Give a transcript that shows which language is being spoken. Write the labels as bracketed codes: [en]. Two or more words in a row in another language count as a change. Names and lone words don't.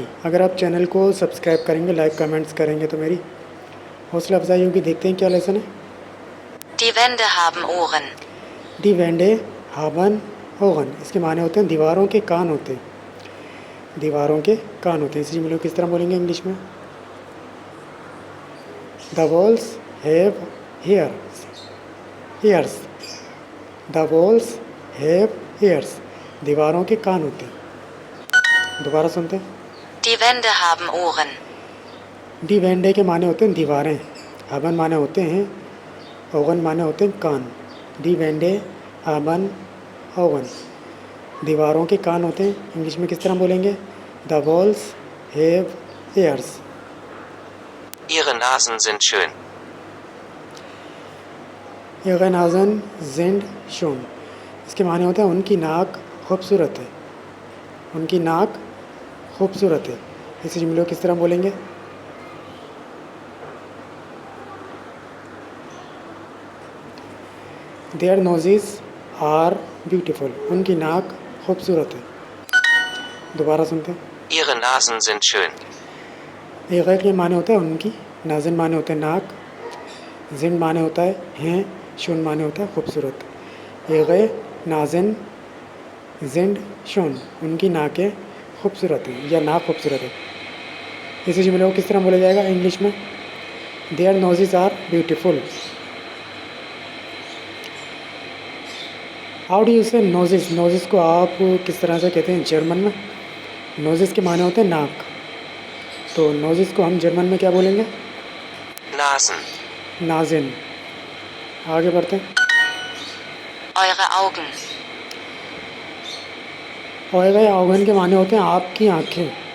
[hi] अगर आप चैनल को सब्सक्राइब करेंगे, [en] like comments [hi] करेंगे तो मेरी हौसला अफजाई होगी। देखते हैं क्या लेसन है। [de] Die Wände haben Ohren. Die Wände haben Ohren, [hi] इसके माने होते हैं दीवारों के कान होते हैं। दीवारों के कान होते हैं। इसी जुमले को किस तरह बोलेंगे इंग्लिश में? [en] The walls have ears. The walls have ears, [hi] दीवारों के कान होते हैं। दोबारा सुनते हैं। [de] Die Wände haben Ohren. Die Wände [hi] के माने होते हैं दीवारें, हावन माने होते हैं, ओगन माने होते हैं कान। [de] Die Wände haben Ohren, [hi] दीवारों के कान होते हैं। इंग्लिश में किस तरह बोलेंगे? [en] The walls have ears. [de] Ihre Nasen sind schön. ihre Nasen sind schön, [hi] इसके माने होते हैं उनकी नाक खूबसूरत है। उनकी नाक खूबसूरत है। इसी जुमले को किस तरह बोलेंगे? [en] their noses are beautiful, [hi] उनकी नाक खूबसूरत है। दोबारा सुनते हैं। [de] Ihre Nasen sind schön. [hi] ihre के माने होता है उनकी, नाज़न माने होता है नाक, जिन माने होता है हैं, शून माने होता है खूबसूरत। [de] ihre Nasen sind schön, [hi] उनकी नाकें खूबसूरत है या नाक खूबसूरत है। इसी जुमले को किस तरह बोला जाएगा इंग्लिश में? [en] Their noses are beautiful. How do you say noses? [hi] नोजेस को आप किस तरह से कहते हैं जर्मन में? नोजेस के माने होते हैं नाक, तो नोजेस को हम जर्मन में क्या बोलेंगे? [de] Nasen. [hi] नाज़िन। आगे बढ़ते हैं। [de] Eure Augen. Eure Augen [hi] के माने होते हैं आपकी आँखें।